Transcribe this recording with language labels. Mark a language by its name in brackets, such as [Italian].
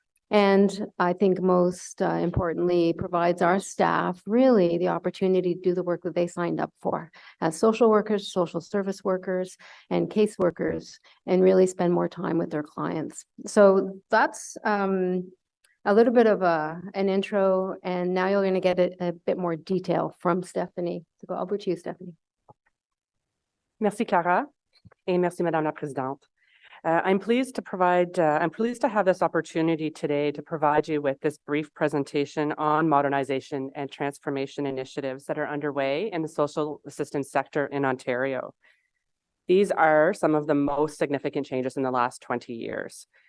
[English] And I think most importantly, provides our staff really the opportunity to do the work that they signed up for as social workers, social service workers, and caseworkers, and really spend more time with their clients. So that's a little bit of an intro, and now you're going to get a bit more detail from Stephanie. So go over to you, Stephanie. [French] Merci, Clara, et merci, Madame la Présidente. [English] I'm pleased to have this opportunity today to provide you with this brief presentation on modernization and transformation initiatives that are underway in the social assistance sector in Ontario. These are some of the most significant changes in the last 20 years.